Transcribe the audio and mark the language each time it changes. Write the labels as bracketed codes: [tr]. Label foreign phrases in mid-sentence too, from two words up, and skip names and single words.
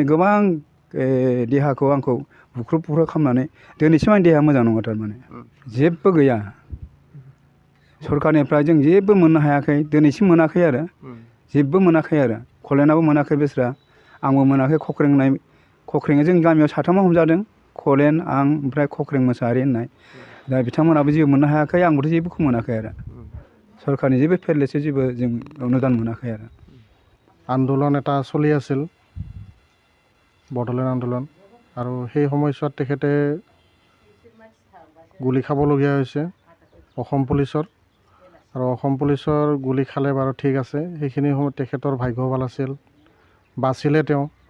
[brx] गोबां देहाखौ आंखौ बुख्रुब खालामनानै दिनैसिम आंनि देहाया मोजां नङा थारमाने जेबो गैया सरकारनिफ्राय जों जेबो मोननो हायाखै दिनैसिम मोनाखै आरो जेबो मोनाखै आरो कलेनाबो मोनाखै बेस्रा आंबो मोनाखै खख्रेङा जोंनि गामियाव साथामा हमजादों कलेन आं ओमफ्राय खख्रें मोसाहारि होननाय दा बिथांमोनाबो जेबो मोननो हायाखै आंबोथ' जेबोखौ मोनाखै आरो सरकारनि जेबो फेरलेसो जेबो जों अनुदान मोनाखै आरो [as] আন্দোলন এটা চলি আছিল বড়োলেণ্ড আন্দোলন আৰু সেই সময়ছোৱাত তেখেতে গুলি খাবলগীয়া হৈছে অসম পুলিচৰ আৰু অসম পুলিচৰ গুলি খালে বাৰু ঠিক আছে সেইখিনি সময়ত তেখেতৰ ভাগ্য ভাল আছিল বাচিলে তেওঁ